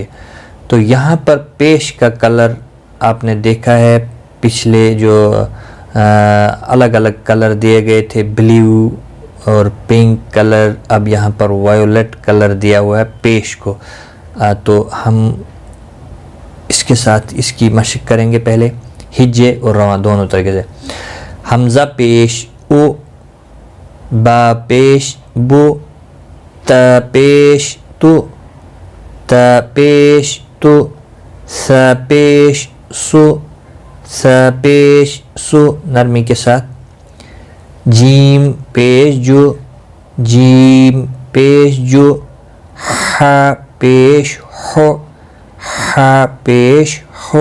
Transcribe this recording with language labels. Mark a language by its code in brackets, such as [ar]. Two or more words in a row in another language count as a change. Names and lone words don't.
[ur] تو یہاں پر پیش کا کلر آپ نے دیکھا ہے، پچھلے جو الگ الگ کلر دیے گئے تھے، بلیو اور [en] pink color, [ur] اب یہاں پر [en] violet color [ur] دیا ہوا ہے پیش کو۔ تو ہم اس کے ساتھ اس کی مشق کریں گے پہلے ہجے اور رواں دونوں طریقے سے۔ حمزہ پیش او، با پیش بو، تا پیش تو، تا پیش تو، سا پیش سو، سا پیش سو نرمی کے ساتھ۔ جیم پیش جو، جیم پیش جو، ہا پیش ہو، ہا پیش ہو۔